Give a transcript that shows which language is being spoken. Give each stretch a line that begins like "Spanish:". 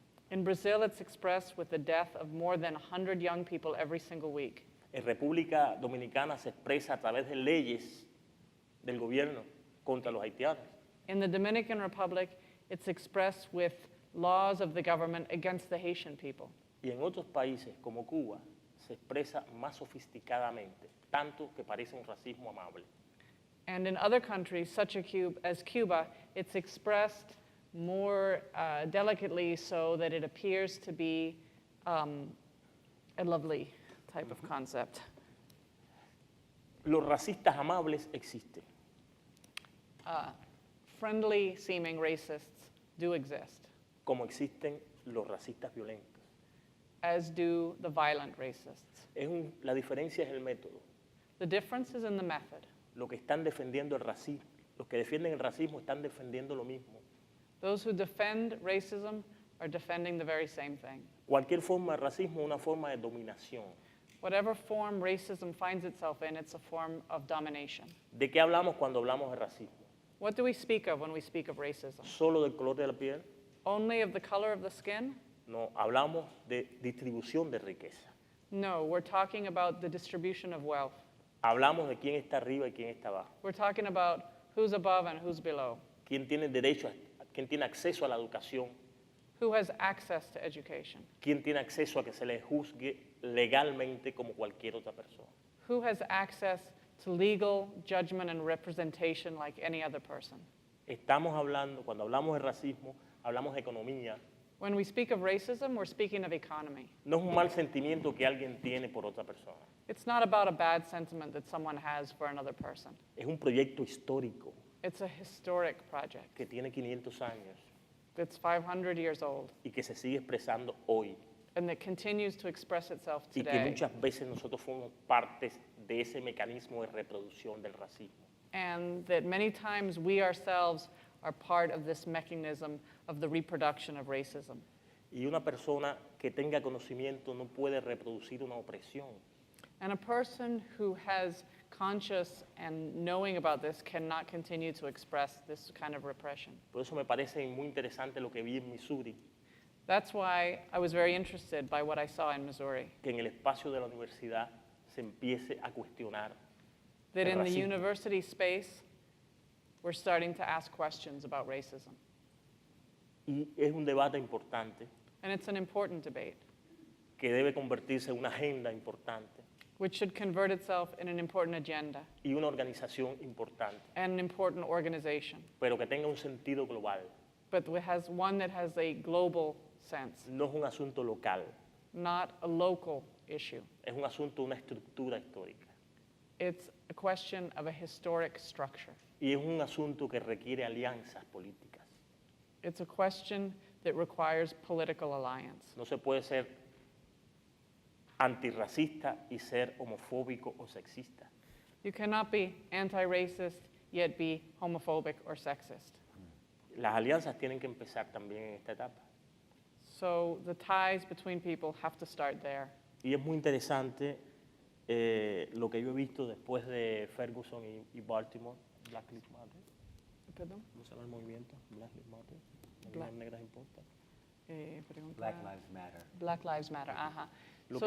English: In Brazil, it's expressed with the death of more than 100 young people every single week.
Spanish: En República Dominicana se expresa a través de leyes del gobierno contra los haitianos.
English: In the Dominican Republic, it's expressed with laws of the government against the Haitian people.
Spanish: Y en otros países como Cuba se expresa más sofisticadamente, tanto que parece un racismo amable.
English: And in other countries, such as Cuba, it's expressed more delicately so that it appears to be a lovely type of concept.
Spanish: Los racistas amables existen,
English: Friendly seeming racists do exist,
Spanish: como existen los racistas violentos.
English: as do the violent racists.
Spanish: La diferencia es el método.
English: The difference is in the method.
Spanish: Los que están defendiendo el racismo, los que defienden el racismo están defendiendo lo mismo.
English: Those who defend racism are defending the very same thing.
Spanish: Cualquier forma de racismo es una forma de dominación.
English: Whatever form racism finds itself in, it's a form of domination.
Spanish: ¿De qué hablamos cuando hablamos de racismo?
English: What do we speak of when we speak of racism?
Spanish: ¿Solo del color de la piel?
English: Only of the color of the skin?
Spanish: No, hablamos de distribución de riqueza.
English: No, we're talking about the distribution of wealth.
Spanish: Hablamos de quién está arriba y quién está abajo.
English: We're talking about who's above and who's below,
Spanish: Quién tiene derecho, quién tiene acceso a la educación,
English: who has access to education,
Spanish: quién tiene acceso a que se le juzgue legalmente como cualquier otra persona.
English: who has access to legal judgment and representation like any other person.
Spanish: Estamos hablando, cuando hablamos de racismo, hablamos de economía.
English: When we speak of racism, we're speaking of economy.
Spanish: No es un mal sentimiento que alguien tiene por otra persona.
English: It's not about a bad sentiment that someone has for another person.
Spanish: Es un proyecto histórico
English: It's a historic project.
Spanish: que tiene 500 años
English: It's 500 years old
Spanish: y que se sigue expresando hoy.
English: and that continues to express itself
Spanish: Y que
English: today.
Spanish: muchas veces nosotros formamos partes de ese mecanismo de reproducción del racismo.
English: And that many times we ourselves are part of this mechanism of the reproduction of racism.
Spanish: Y una persona que tenga conocimiento no puede reproducir una opresión.
English: And a person who has conscious and knowing about this cannot continue to express this kind of repression.
Spanish: Por eso me parece muy interesante lo que vi en Missouri,
English: That's why I was very interested by what I saw in Missouri,
Spanish: que en el espacio de la universidad se empiece a cuestionar
English: that
Spanish: el
English: in the
Spanish: racismo.
English: university space, we're starting to ask questions about racism.
Spanish: Y es un debate importante
English: And it's an important debate,
Spanish: que debe convertirse en una agenda importante
English: which should convert itself in an important agenda
Spanish: y una organización importante,
English: and an important organization,
Spanish: pero que tenga un sentido global.
English: but has one that has a global sense,
Spanish: No es un asunto local,
English: not a local issue.
Spanish: es un asunto de una estructura histórica.
English: It's a question of a historic structure.
Spanish: Y es un asunto que requiere alianzas políticas.
English: It's a question that requires political alliance.
Spanish: No se puede ser antirracista y ser homofóbico o sexista.
English: You cannot be anti-racist yet be homophobic or sexist.
Spanish: Las alianzas tienen que empezar también en esta etapa.
English: So the ties between people have to start there.
Spanish: Y es muy interesante lo que yo he visto después de Ferguson y Baltimore, Black Lives Matter. Perdón. ¿Cómo se llama el movimiento?
English: Black Lives Matter.
Spanish: Las vidas negras importan. Pregunta.
English: Black Lives Matter. Black Lives Matter. Ajá.
Spanish: Lo
English: So,